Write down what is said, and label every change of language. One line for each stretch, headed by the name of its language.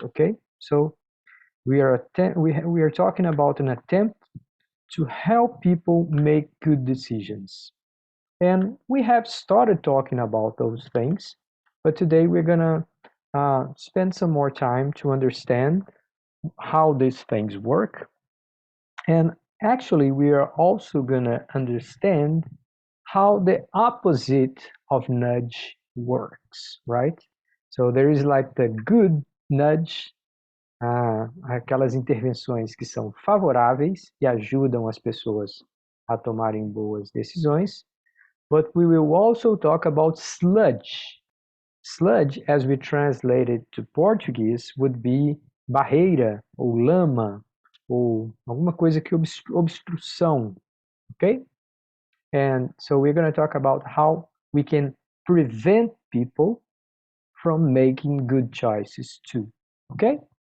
English: Okay, so we are talking about an attempt to help people make good decisions, and we have started talking about those things, but today we're gonna spend some more time to understand how these things work, and actually we are also gonna understand how the opposite of nudge works, right? So there is like the good nudge,
Portuguese: aquelas intervenções que são favoráveis e ajudam as pessoas a tomarem boas decisões.
English: But we will also talk about sludge. Sludge, as we translate it to Portuguese, would be
Portuguese: barreira ou lama ou alguma coisa que obstrução,
English: okay? And so we're going to talk about how we can prevent people from making good choices too. Okay?